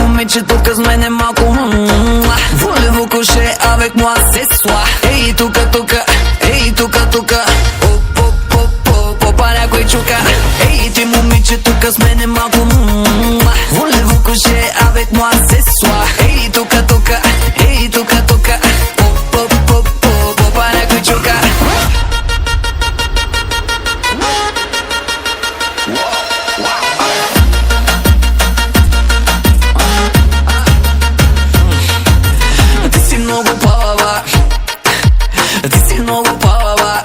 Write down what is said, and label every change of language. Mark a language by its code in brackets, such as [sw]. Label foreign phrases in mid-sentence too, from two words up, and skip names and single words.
[bg] момиче тук с мене малко [fr] Voulez-vous coucher avec moi ce soir? [bg] Ей, тука, ей, тука Попа някой чука. Ей, ти момиче тук с мене малко [fr] Voulez-vous coucher avec moi ce soir? [bg] Ей, тука, ей, тука Попа някой чука. Ти си много палава, ти си много палава.